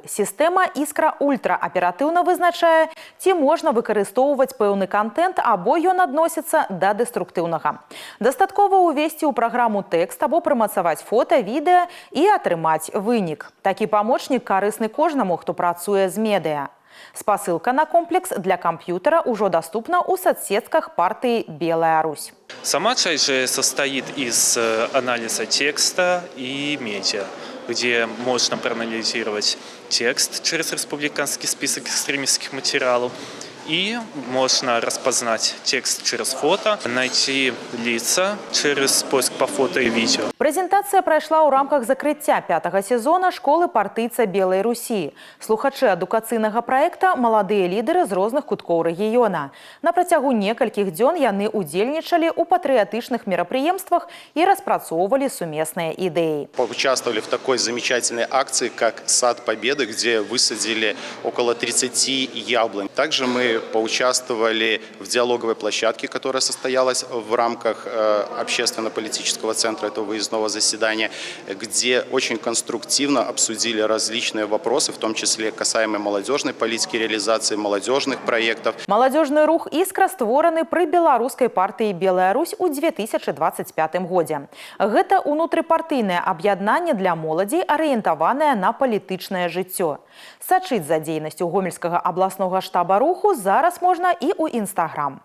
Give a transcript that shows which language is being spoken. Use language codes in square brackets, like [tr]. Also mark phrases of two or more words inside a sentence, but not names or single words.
[be] Сістэма «Іскра» ультра аператыўна вызначае, ці можна выкарыстоўваць пэўны кантэнт, або ён адносіцца да дэструктыўнага. Дастаткова ўвесці ў праграму тэкст або прымацаваць фота, відэа і атрымаць вынік. Такі памочнік карысны кожнаму, хто працуе з медыа. [ru] Спасылка на комплекс для компьютера уже доступна у соцсетках партии «Белая Русь». Сама часть же состоит из анализа текста и медиа, где можно проанализировать текст через республиканский список экстремистских материалов, и можно распознать текст через фото, найти лица через поиск по фото и видео. [be] Прэзентацыя прайшла ў рамках закрыцця 5-го сезона школы партыйца Белай Русі. Слухачы адукацыйнага праекта – маладыя лідары з розных куткоў рэгіёна. На працягу некалькіх дзён яны удзельнічалі ў патрыятычных мерапрыемствах і распрацоўвалі сумесныя ідэі. [ru] Поучаствовали в такой замечательной акции, как «Сад Победы», где высадили около 30 яблонь. Также мы поучаствовали в диалоговой площадке, которая состоялась в рамках общественно-политического центра этого выездного заседания, где очень конструктивно обсудили различные вопросы, в том числе касаемые молодежной политики, реализации молодежных проектов. [be] Маладзёжны рух «Іскра» створаны пры беларускай партыі «Белая Русь» у 2025 годзе. Гэта унутрыпартыйнае аб'яднанне для моладзі, арыентаванае на палітычнае жыццё. Сачыць за дзейнасцю гомельскага абласнога штаба руху зараз можна і ў Інстаграм.